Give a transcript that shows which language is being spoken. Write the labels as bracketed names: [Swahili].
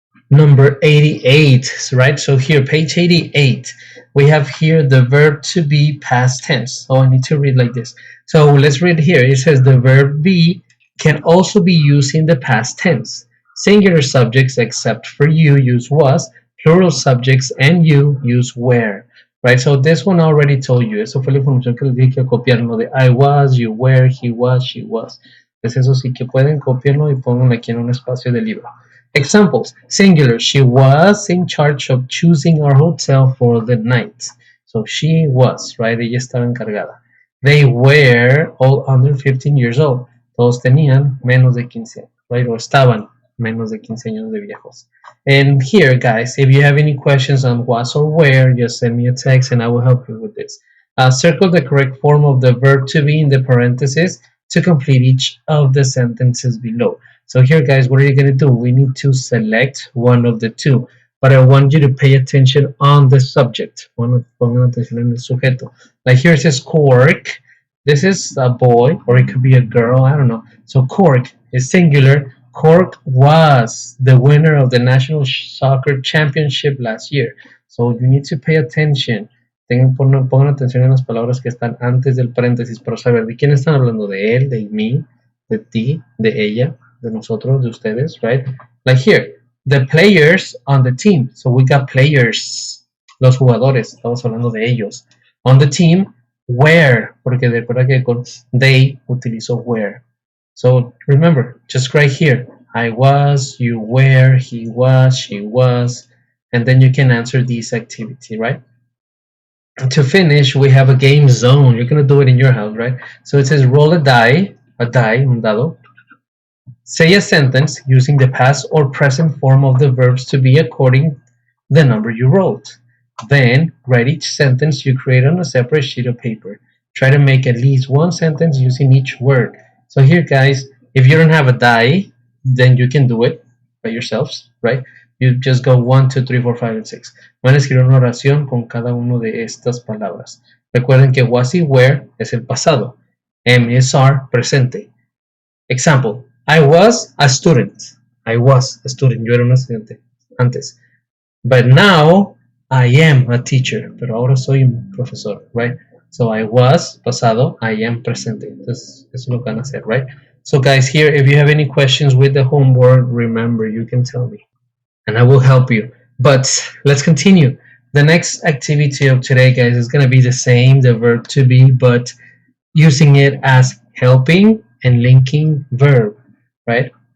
[English] number 88, right? So here, page 88, we have here the verb to be past tense. Oh, I need to read like this. So let's read here. It says the verb be can also be used in the past tense. Singular subjects except for you use was, plural subjects and you use were. Right, so this one I already told you. [Spanish] Eso fue la información que les dije que copiarlo de [English] I was, you were, he was, she was. [Spanish] Pues eso sí que pueden copiarlo y pongan aquí en un espacio del libro. [English] Examples, singular, she was in charge of choosing our hotel for the night. So she was, right? [Spanish] Ella estaba encargada. [English] They were all under 15 years old. [Spanish] Todos tenían menos de 15, right? O estaban menos de 15 años de viejos. [English] And here, guys, if you have any questions on was or where, just send me a text and I will help you with this. Circle the correct form of the verb to be in the parentheses to complete each of the sentences below. So here, guys, what are you going to do? We need to select one of the two, but I want you to pay attention on the subject. [Spanish] Pongan atención en el sujeto. [English] Like here it says cork. This is a boy, or it could be a girl, I don't know. So cork is singular. Cork was the winner of the National Soccer Championship last year. So you need to pay attention. [Spanish] Pongan atención en las palabras que están antes del paréntesis para saber de quién están hablando, de él, de mí, de ti, de ella, de nosotros, de ustedes, right? [English] Like here, the players on the team. So we got players, [Spanish] los jugadores, estamos hablando de ellos. [English] On the team, [Spanish] where, porque recuerda que con they utilizo where. [English] So remember, just right here, I was, you were, he was, she was, and then you can answer this activity, right? To finish, we have a game zone. You're going to do it in your house, right? So it says roll a die, un dado. Say a sentence using the past or present form of the verbs to be according the number you wrote. Then write each sentence you create on a separate sheet of paper. Try to make at least one sentence using each word. So here, guys, if you don't have a die, then you can do it by yourselves, right? You just go 1, 2, 3, 4, 5, and 6. [Spanish] Van a escribir una oración con cada una de estas palabras. Recuerden que was y were es el pasado. [English] Am, is, are, presente. Example, I was a student. I was a student. [Spanish] Yo era un estudiante antes. [English] But now I am a teacher. [Spanish] Pero ahora soy un profesor, right? So I was, pasado, I am, presente. Entonces, eso es lo que van a hacer, right? [English] So guys, here, if you have any questions with the homework, remember, you can tell me. And I will help you. But let's continue. The next activity of today, guys, is going to be the same, the verb to be, but using it as helping and linking verb, right?